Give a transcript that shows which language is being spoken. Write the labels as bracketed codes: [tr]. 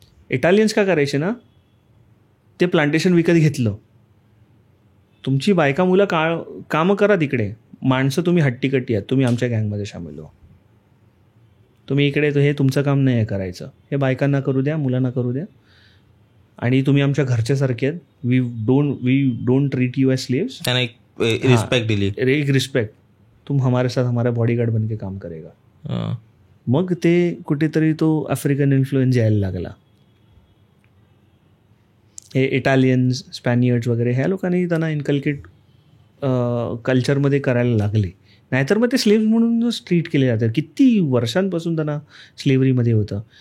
[mr] Italians काय करायचे ना, ते प्लांटेशन विकत घेतलं, तुमची बायका मुलं कामं करा तिकडे, माणसं तुम्ही हट्टीकट्टी आहात, तुम्ही आमच्या गँगमध्ये सामील हो, तुम्ही इकडे हे तुमचं काम नाही आहे करायचं, हे बायकांना करू द्या, मुलांना करू द्या, आणि तुम्ही आमच्या घरच्यासारखे आहेत, [en] We don't treat you as slaves. [mr] त्यांना एक रिस्पेक्ट दिली, एक रिस्पेक्ट, [hi] तुम हमारे साथ हमारा बॉडीगार्ड बन के काम करेगा. [mr] मग ते कुठेतरी तो आफ्रिकन इन्फ्लुएन्स यायला लागला. हे इटालियन्स, स्पॅनियर्ड्स वगैरे ह्या लोकांनी त्यांना इनकल्केट कल्चरमध्ये करायला लागले. नाहीतर मग ते स्लेव्स म्हणूनच ट्रीट केले जातात. किती वर्षांपासून त्यांना स्लेव्हरीमध्ये होतं.